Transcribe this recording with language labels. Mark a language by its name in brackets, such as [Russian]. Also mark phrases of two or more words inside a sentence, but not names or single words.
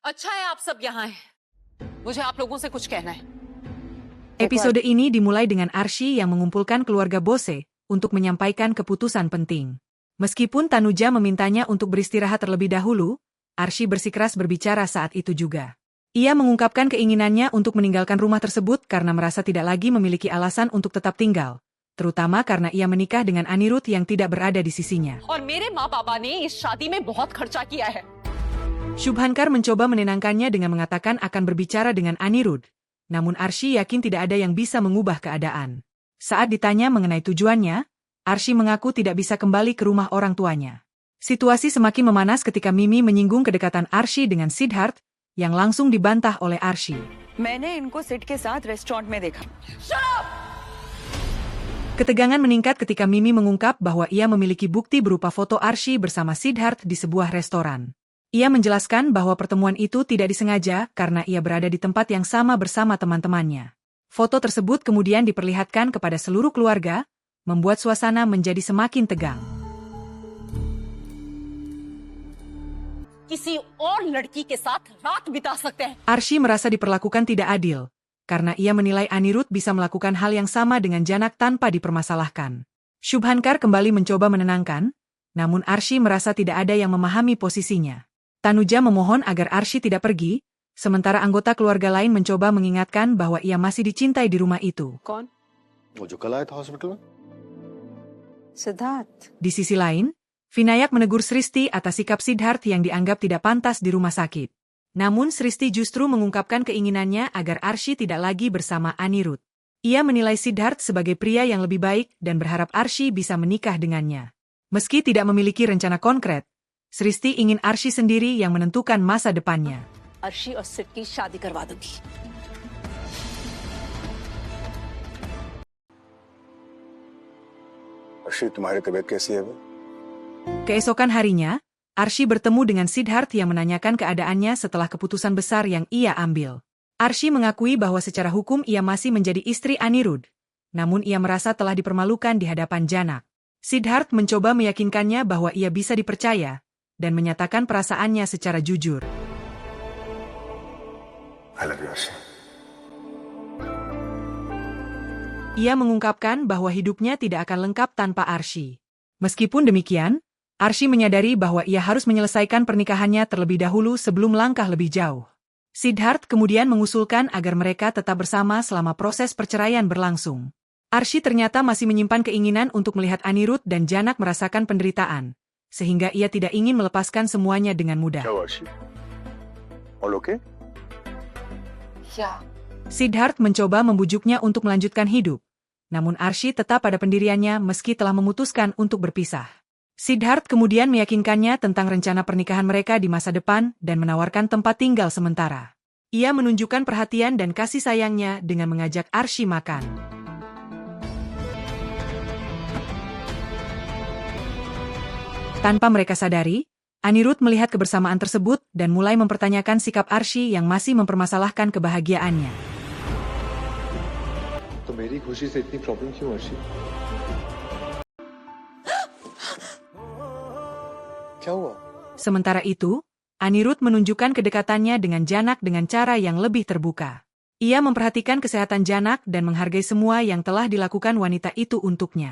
[Hindi] अच्छा है आप सब यहाँ हैं। मुझे आप लोगों से कुछ कहना है. [Indonesian] Episode ini dimulai dengan Arsy yang mengumpulkan keluarga Bose untuk menyampaikan keputusan penting. Meskipun Tanuja memintanya untuk beristirahat terlebih dahulu, Arsy bersikeras berbicara saat itu juga. Ia mengungkapkan keinginannya untuk meninggalkan rumah tersebut karena merasa tidak lagi memiliki alasan untuk tetap tinggal, terutama karena ia menikah dengan Anirudh yang tidak berada di sisinya. [Hindi] और मेरे माँ पापा ने इस शादी में बहुत खर्चा किया है. [Indonesian] Shubhankar mencoba menenangkannya dengan mengatakan akan berbicara dengan Anirudh. Namun Arsy yakin tidak ada yang bisa mengubah keadaan. Saat ditanya mengenai tujuannya, Arsy mengaku tidak bisa kembali ke rumah orang tuanya. Situasi semakin memanas ketika Mimi menyinggung kedekatan Arsy dengan Siddharth, yang langsung dibantah oleh Arsy. [Hindi] मैंने इनको सिड के साथ रेस्टोरेंट में देखा. [Indonesian] Ketegangan meningkat ketika Mimi mengungkap bahwa ia memiliki bukti berupa foto Arsy bersama Siddharth di sebuah restoran. Ia menjelaskan bahwa pertemuan itu tidak disengaja karena ia berada di tempat yang sama bersama teman-temannya. Foto tersebut kemudian diperlihatkan kepada seluruh keluarga, membuat suasana menjadi semakin tegang. [Hindi] किसी और लड़की के साथ रात बिता सकते हैं. [Indonesian] Arsy merasa diperlakukan tidak adil, karena ia menilai Anirudh bisa melakukan hal yang sama dengan Janak tanpa dipermasalahkan. Shubhankar kembali mencoba menenangkan, namun Arsy merasa tidak ada yang memahami posisinya. Tanuja memohon agar Arsy tidak pergi, sementara anggota keluarga lain mencoba mengingatkan bahwa ia masih dicintai di rumah itu. [Hindi] कौन? वो जो कल आया था हॉस्पिटल में? सिद्धार्थ. [Indonesian] Di sisi lain, Vinayak menegur Sristi atas sikap Siddharth yang dianggap tidak pantas di rumah sakit. Namun Sristi justru mengungkapkan keinginannya agar Arsy tidak lagi bersama Anirudh. Ia menilai Siddharth sebagai pria yang lebih baik dan berharap Arsy bisa menikah dengannya. Meski tidak memiliki rencana konkret, Sristi ingin Arsy sendiri yang menentukan masa depannya. [Hindi] अर्शी और सिड की शादी करवा दूंगी. अर्शी, तुम्हारी तबीयत कैसी है? [Indonesian] Keesokan harinya, Arsy bertemu dengan Siddharth yang menanyakan keadaannya setelah keputusan besar yang ia ambil. Arsy mengakui bahwa secara hukum ia masih menjadi istri Anirudh, namun ia merasa telah dipermalukan di hadapan Janak. Siddharth mencoba meyakinkannya bahwa ia bisa dipercaya, dan menyatakan perasaannya secara jujur. [English] I love you, Arshi. [Indonesian] Ia mengungkapkan bahwa hidupnya tidak akan lengkap tanpa Arsy. Meskipun demikian, Arsy menyadari bahwa ia harus menyelesaikan pernikahannya terlebih dahulu sebelum langkah lebih jauh. Siddharth kemudian mengusulkan agar mereka tetap bersama selama proses perceraian berlangsung. Arsy ternyata masih menyimpan keinginan untuk melihat Anirudh dan Janak merasakan penderitaan, sehingga ia tidak ingin melepaskan semuanya dengan mudah. [Hindi] क्या हुआ अर्शी? [English] All okay? [Hindi] या [Indonesian] Siddharth mencoba membujuknya untuk melanjutkan hidup, namun Arsy tetap pada pendiriannya meski telah memutuskan untuk berpisah. Siddharth kemudian meyakinkannya tentang rencana pernikahan mereka di masa depan dan menawarkan tempat tinggal sementara. Ia menunjukkan perhatian dan kasih sayangnya dengan mengajak Arsy makan. Tanpa mereka sadari, Anirudh melihat kebersamaan tersebut dan mulai mempertanyakan sikap Arsy yang masih mempermasalahkan kebahagiaannya. [Hindi] तो मेरी खुशी से इतनी प्रॉब्लम क्यों अर्शी? क्या हुआ? [Indonesian] Sementara itu, Anirudh menunjukkan kedekatannya dengan Janak dengan cara yang lebih terbuka. Ia memperhatikan kesehatan Janak dan menghargai semua yang telah dilakukan wanita itu untuknya.